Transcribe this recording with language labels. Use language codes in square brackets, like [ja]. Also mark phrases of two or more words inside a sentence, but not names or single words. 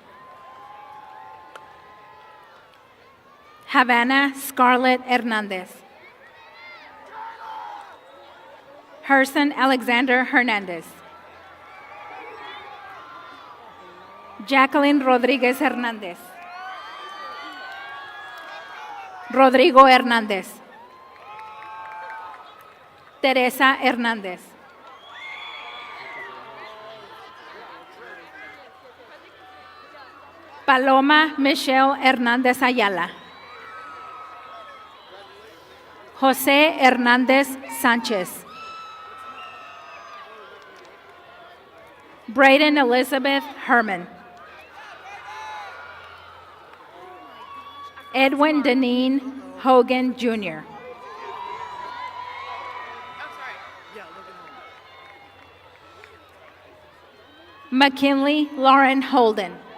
[en] Havana Scarlett Hernandez. Herson Alexander Hernandez. Jacqueline Rodriguez Hernandez. Rodrigo Hernandez. Teresa Hernandez. Paloma Michelle Hernandez Ayala. José Hernández Sánchez. Braden Elizabeth Herman. Edwin Deneen Hogan Jr. McKinley Lauren Holden.